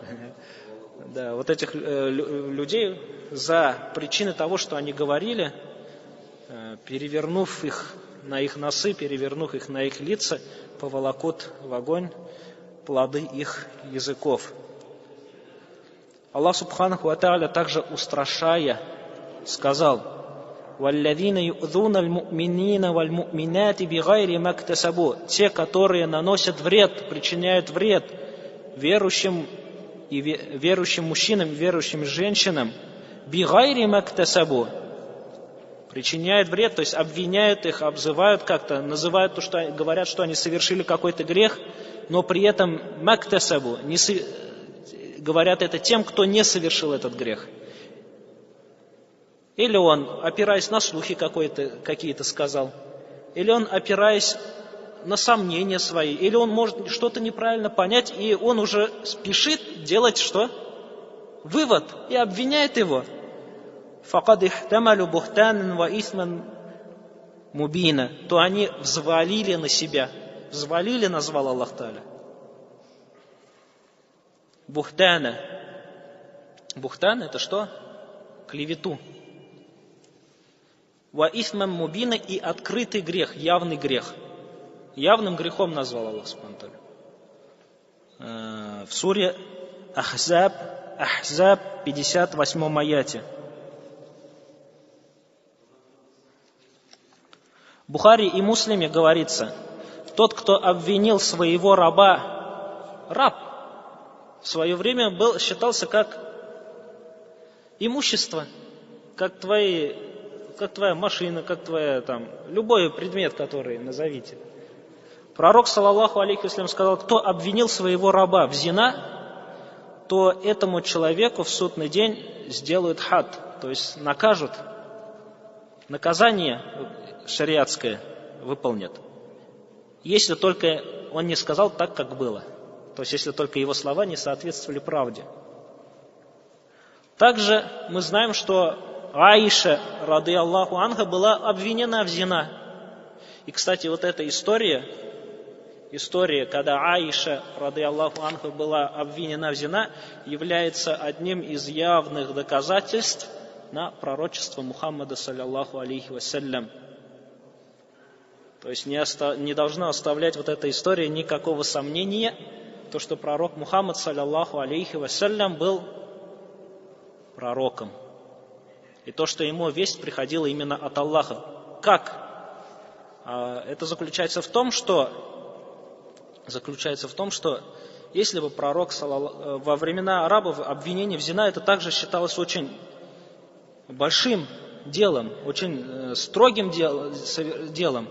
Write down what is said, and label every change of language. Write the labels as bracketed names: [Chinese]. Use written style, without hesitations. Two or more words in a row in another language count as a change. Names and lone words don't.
[Russian] Да, вот этих людей за причины того, что они говорили, перевернув их на их носы, перевернув их на их лица, поволокут в огонь плоды их языков. Аллах [Arabic] سبحانه وتعالى [Russian] также устрашая сказал: [Arabic] «والذين يؤذون المؤمنين والمؤمنات بغير ما اكتسبوا». [Russian] Те, которые наносят вред, причиняют вред верующим мужчинам и верующим женщинам, [Arabic] بغير ما اكتسبوا, [Russian] причиняют вред, то есть обвиняют их, обзывают как-то, называют то, что говорят, что они совершили какой-то грех, но при этом мактасабу, говорят это тем, кто не совершил этот грех. Или он, опираясь на слухи какие-то сказал, или он, опираясь на сомнения свои, или он может что-то неправильно понять, и он уже спешит делать что? Вывод, и обвиняет его. [Arabic] «فقد احتملوا بهتانا وإثما مبينا», [Russian] то они взвалили на себя. Взвалили, назвал Аллах Тааля. Бухтана. Бухтан это что? клевету. [Arabic] وإثما مبينا, [Russian] и открытый грех, явный грех. Явным грехом назвал Аллах [Arabic] سبحانه وتعالى. [Russian] В суре Ахзаб 58 аяте. В Бухари и Муслиме говорится: тот, кто обвинил своего раба, раб в свое время считался как имущество, как твоя машина, как твоя любой предмет, который назовите. Пророк, [Arabic] صلى الله عليه وسلم, [Russian] сказал: кто обвинил своего раба в зина, то этому человеку в судный день сделают хад, то есть накажут, наказание шариатское выполнят. Если только он не сказал так, как было. То есть, если только его слова не соответствовали правде. Также мы знаем, что Аиша, [Arabic] رضي الله عنها, [Russian] была обвинена в зина. И, кстати, вот эта история, когда Аиша, [Arabic] رضي الله عنها, [Russian] была обвинена в зина, является одним из явных доказательств на пророчество Мухаммада, [Arabic] صلى الله عليه وسلم. [Russian] То есть не должна оставлять вот эта история никакого сомнения, то, что пророк Мухаммад, [Arabic] صلى الله عليه وسلم, [Russian] был пророком. И то, что ему весть приходила именно от Аллаха. Как? Это заключается в том, что если бы пророк во времена арабов обвинение в зина, это также считалось очень большим делом, очень строгим делом.